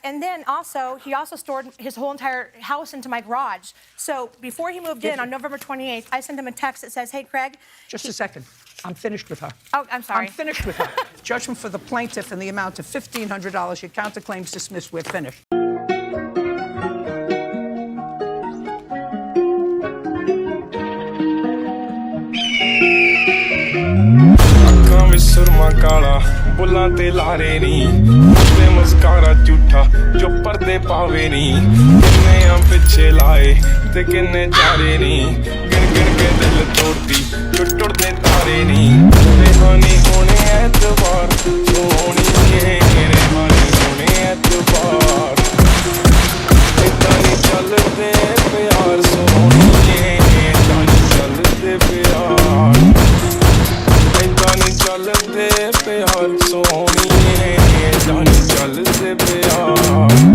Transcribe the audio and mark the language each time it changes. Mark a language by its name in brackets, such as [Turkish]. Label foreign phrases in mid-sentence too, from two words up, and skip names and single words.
[English] And then he also stored his whole entire house into my garage. So before he moved in on November 28th, I sent him a text that says, hey, Craig. Just a second. I'm finished with her. Oh, I'm sorry. I'm finished with her. Judgment for the plaintiff in the amount of $1,500. Your counterclaim's dismissed. We're finished. [Punjabi] ਸੁਰਮਾ ਕਾਲਾ ਬੁੱਲ੍ਹਾਂ ਤੇ ਲਾਰੇ ਨੀ ਤੇ ਮਸਕਾਰਾ ਝੂਠਾ ਜੋ ਪਰਦੇ ਪਾਵੇ ਨੀ ਕਿੰਨੇ ਪਿੱਛੇ ਲਾਏ ਤੇ ਕਿੰਨੇ ਚਾਰੇ ਨੀ ਗਿਣ ਗਿਣ ਕੇ ਦਿਲ ਤੋੜਦੀ ਟੁੱਟਦੇ ਤਾਰੇ ਨੀ ਰਹਿਣੀ ਹੋਣੇ ਐਤਬਾਰ ਸੋਹਣੀ ਰਹਿਣੀ ਹੋਣੇ ਐਤਬਾਰ ਇੰਨਾ ਨਹੀਂ ਚੱਲਦੇ ਪਿਆਰ ਸੋਹਣੀ ਇੰਨਾ ਨਹੀਂ ਚੱਲਦੇ ਪਿਆਰ ਚੱਲਦੇ ਪਿਆਰ ਸੋਹਣੀਏ ਜਾਣੀ ਚੱਲਦੇ ਪਿਆਰ